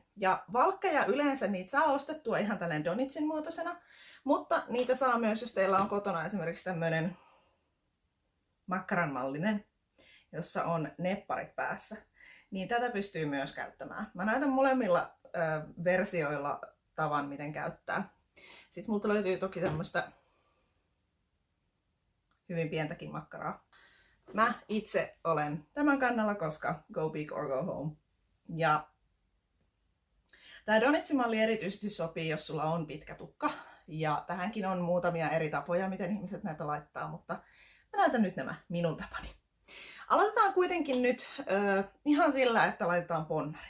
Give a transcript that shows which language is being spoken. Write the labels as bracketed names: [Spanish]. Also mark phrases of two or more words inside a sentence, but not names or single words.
[Finnish] Ja valkkeja yleensä niitä saa ostettua ihan tällainen donitsin muotoisena, mutta niitä saa myös, jos teillä on kotona esimerkiksi tämmöinen makkaranmallinen, jossa on nepparit päässä, niin tätä pystyy myös käyttämään. Mä näytän molemmilla versioilla tavan, miten käyttää. Sitten multa löytyy toki tämmöistä hyvin pientäkin makkaraa. Mä itse olen tämän kannalla, koska [English] go big or go home. [Finnish] Ja tää donitsi-malli erityisesti sopii, jos sulla on pitkä tukka. Ja tähänkin on muutamia eri tapoja, miten ihmiset näitä laittaa, mutta mä näytän nyt nämä minun tapani. Aloitetaan kuitenkin nyt ihan sillä, että laitetaan ponnari.